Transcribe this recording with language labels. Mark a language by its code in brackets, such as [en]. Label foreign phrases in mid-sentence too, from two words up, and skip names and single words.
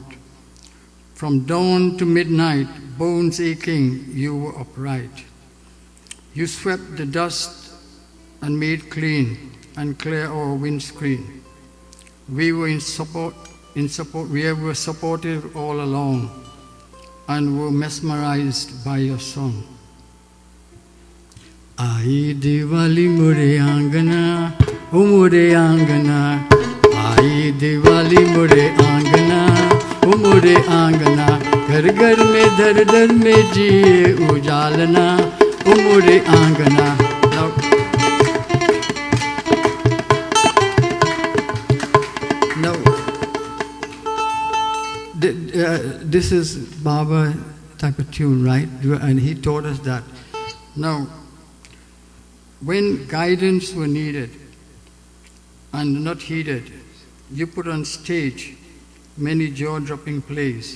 [en] From dawn to midnight, bones aching, you were upright. You swept the dust and made clean and clear our windscreen. We were we were supportive all along and were mesmerized by your song. [hi] आई दिवाली मुरे अँगना, ओ मुरे अँगना. आई दिवाली मुरे अँगना, ओ मुरे अँगना. घर घर में दर दर में जिये उजलना, ओ मुरे अँगना. [en] Now, this is Baba type of tune, right? And he taught us that. Now, when guidance were needed and not heeded, you put on stage many jaw-dropping plays.